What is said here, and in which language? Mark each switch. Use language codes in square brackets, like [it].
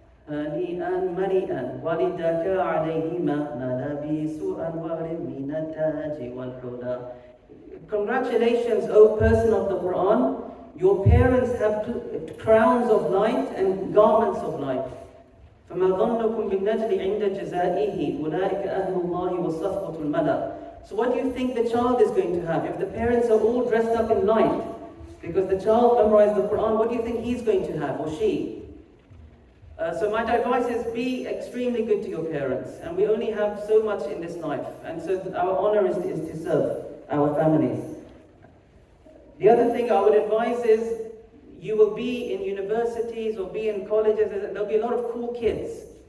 [ar] هنيئا مريئا ولدك عليهما ملابس أنوار من التاج والحلى. [en] Congratulations, O person of the Quran. Your parents have crowns of light and garments of light. [ar] فما ظنكم بالنجل عند جزائه أولئك أهل الله والصفوة الملأ. [en] So what do you think the child is going to have? If the parents are all dressed up in light, because the child memorized the Quran, what do you think he's going to have, or she? So my advice is be extremely good to your parents. And we only have so much in this life. And so our honor is to serve our families. The other thing I would advise is, you will be in universities or be in colleges, there'll be a lot of cool kids.